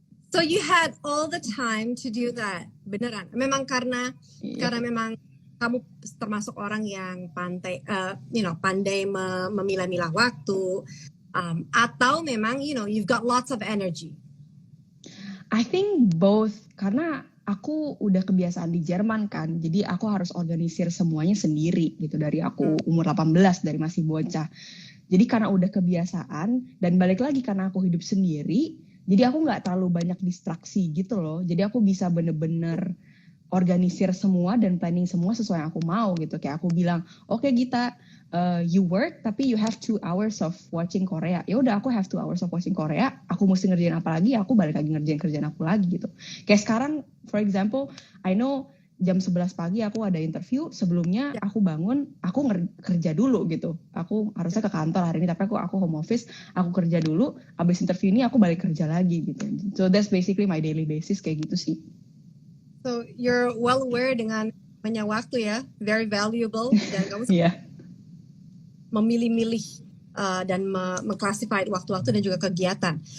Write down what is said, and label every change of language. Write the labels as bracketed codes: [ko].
[en] So you had all the time to do that, beneran? [id] Memang karena memang kamu termasuk orang yang pandai memilah-milah waktu, atau memang [en] you've got lots of energy? I think both, [id] karena aku udah kebiasaan di Jerman kan, jadi aku harus organisir semuanya sendiri gitu dari aku umur 18, dari masih bocah. Jadi karena udah kebiasaan, dan balik lagi karena aku hidup sendiri, jadi aku nggak terlalu banyak distraksi gitu loh. Jadi aku bisa bener-bener organisir semua dan planning semua sesuai yang aku mau gitu. Kayak aku bilang, oke, [en] Gita, you work tapi you have 2 hours of watching Korea. [id] Ya udah, aku [en] have 2 hours of watching Korea. [id] Aku mesti ngerjain apa lagi? Aku balik lagi ngerjain kerjaan aku lagi gitu. Kayak sekarang, [en] for example, I know [id] jam 11 pagi aku ada interview, sebelumnya aku bangun, aku kerja dulu gitu. Aku harusnya ke kantor hari ini, tapi aku home office, aku kerja dulu, abis interview ini aku balik kerja lagi gitu. [en] So that's basically my daily basis [id] kayak gitu sih. [en] So you're well aware [id] dengan banyak waktu ya, [en] very valuable, [id] dan kamu memilih-milih dan mengklasifikasi waktu-waktu dan juga kegiatan.